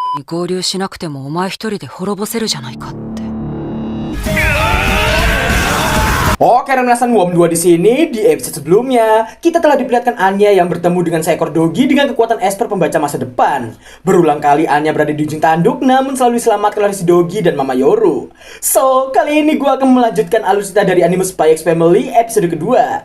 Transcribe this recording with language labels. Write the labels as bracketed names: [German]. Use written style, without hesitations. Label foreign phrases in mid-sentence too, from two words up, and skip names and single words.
[Japanese] 合流しなくてもお前一人で滅ぼせるじゃないかって。 [Indonesian] Oke, Renasan WOM 2 di sini. Di episode sebelumnya, kita telah diperlihatkan Anya yang bertemu dengan seekor dogi dengan kekuatan Esper pembaca masa depan. Berulang kali Anya berada di ujung tanduk, namun selalu diselamatkan oleh si Dogi dan Mama Yoru. So, kali ini gue akan melanjutkan alur cerita dari anime Spy X Family episode kedua.